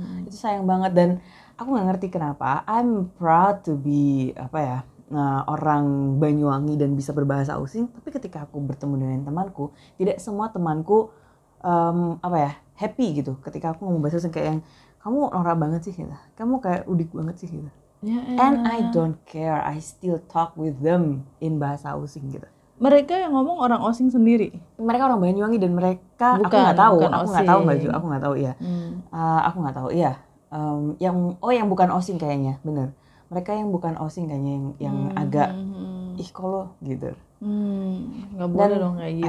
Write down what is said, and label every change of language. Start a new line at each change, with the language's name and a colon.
Indonesian: Itu sayang banget dan aku nggak ngerti kenapa.
English: I'm proud to be
Indonesian: orang Banyuwangi dan bisa berbahasa Osing. Tapi ketika aku bertemu dengan temanku, tidak semua temanku happy gitu. Ketika aku ngomong bahasa Osing kayak yang kamu norak banget sih gitu. Kamu kayak udik banget sih gitu. Ya,
English: And I don't care. I still talk with them in bahasa Osing
Indonesian: gitu. mereka yang ngomong orang Osing sendiri? Mereka orang Banyuwangi dan mereka aku Bukan nggak tahu Osing. Mbak Ju, aku nggak tahu ya. Aku nggak tahu iya. Yang bukan Osing kayaknya, bener. Mereka yang bukan Osing kayaknya yang agak kalau gitu. Nggak boleh dong kayak gitu.